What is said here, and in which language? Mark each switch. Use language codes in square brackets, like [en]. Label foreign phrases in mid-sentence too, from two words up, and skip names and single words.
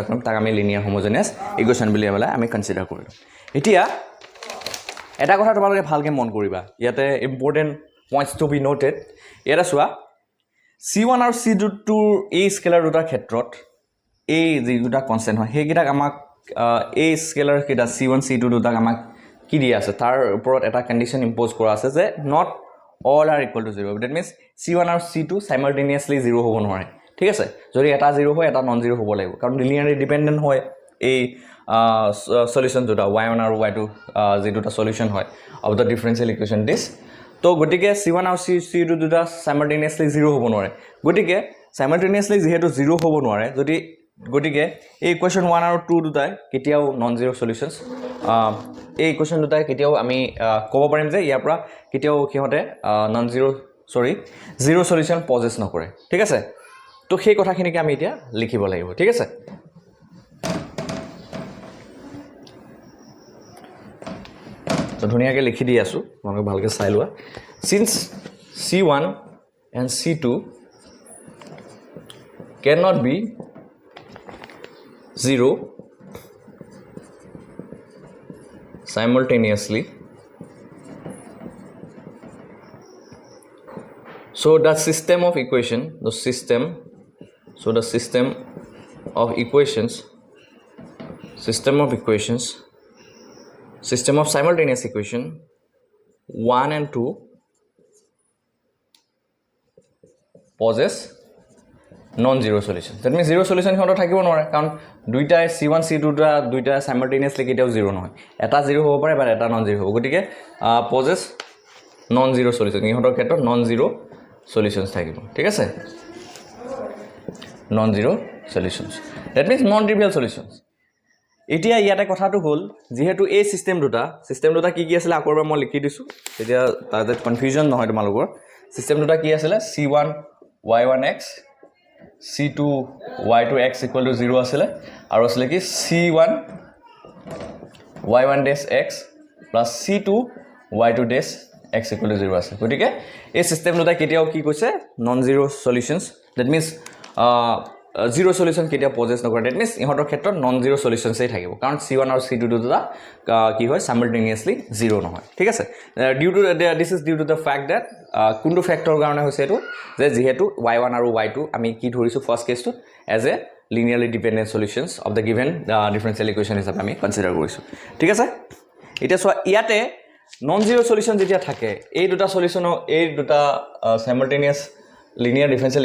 [as] কৰিম তাক আমি [en] linear homogeneous equation [as] বুলি পেলাই আমি কনসিডাৰ কৰিম এতিয়া এটা কথা তোমালোকে ভালকে মন কৰিবা ইয়াতে [en] important points to be noted [as] এটা সোৱা c1 আৰু c2 এই স্কেলাৰ দুটাৰ ক্ষেত্ৰত এই যে দুটা কনস্ট্যান্ট হয় সেইকিটাক আমাক এই স্কেলাৰ কিটা c1 c2 দুটাক আমাক কি দিয়া আছে তাৰ ওপৰত এটা কন্ডিশন ইম্পোজ কৰা আছে যে [en] not all are equal to 0 that means [as] c1 আৰু c2 simultaneously 0 হ'ব নোৱাৰে ঠিক আছে যদি এটা 0 হয় এটা নন 0 হ'ব লাগিব কাৰণ [en] linearly dependent [as] হয় এই সলিউশন দুটা y1 আৰু y2 যে দুটা সলিউশন হয় [en] of the differential equation this [as] তো গটিকে c1 আৰু c2 দুটা simultaneously 0 হ'ব নোৱাৰে গটিকে simultaneously যেহেতু 0 হ'ব নোৱাৰে যদি গতিকে এই ইকুৱেশ্যন 1 আৰু 2 দুটাই কেতিয়াও [en] non zero solutions [as] এই ইকুৱেশ্যন দুটাই কেতিয়াও আমি ক'ব পাৰিম যে ইয়াৰ পৰা কেতিয়াও কিহতে [en] non zero zero solution [as] পজেছ নকৰে ঠিক আছে তো সেই কথাখিনিকে আমি এতিয়া লিখিব লাগিব ঠিক আছে তো ধুনীয়াকৈ লিখি দি আছোঁ তোমালোকে ভালকৈ চাই লোৱা [en] since C1 and C2 cannot be 0 simultaneously so the system of simultaneous equation 1 and 2 possess non-zero solution. That means zero solution [as] হিহঁতৰ থাকিব নোৱাৰে কাৰণ দুইটাই C1 C2 দুইটা simultaneously কেতিয়াও জিৰ' নহয় এটা জিৰ' হ'ব পাৰে বা এটা নন জিৰ' হ'ব গতিকে [en] possess non-zero solution [as] ইহঁতৰ ক্ষেত্ৰত [en] non-zero solutions [as] থাকিব ঠিক আছে [en] non-zero solutions that means non-trivial solutions [as] এতিয়া ইয়াতে কথাটো হ'ল যেহেতু এই সিস্টেম দুটা কি আছিল আকৌ এবাৰ মই লিখি দিছো তেতিয়া তাতে কনফিউজন নহয় তোমালোকৰ সিস্টেম দুটা কি আছিল C1 y1x C2 y2x = 0 আছিল আৰু আছিল কি C1 [en] y1 dash x plus C2 y2 dash x [as] = 0 আছে গতিকে এই সিস্টেম দুটা কেতিয়াও কি কৈছে [en] non zero solutions that means zero solution [as] কেতিয়া পজেছ নকৰে দ্যাট মিন্স ইহঁতৰ ক্ষেত্ৰত [en] non zero' [as] সলিউশনছেই থাকিব কাৰণ C1 আৰু C2 দুটা কি হয় সাইমালটেনিয়াছলি জিৰ' নহয় ঠিক আছে [en] this is due to the fact that [as] কোনটো ফেক্টৰ কাৰণে হৈছে এইটো যে যেহেতু y1 আৰু y2 আমি কি ধৰিছো ফাৰ্ষ্ট কেছটো [en] as a linearly dependent solutions of the given differential equation [as] হিচাপে আমি কনসিডাৰ কৰিছো ঠিক আছে এতিয়া চোৱা ইয়াতে নন জিৰ' সলিউশন যেতিয়া থাকে এই দুটা সলিউশনৰ এই দুটা [en] simultaneous linear differential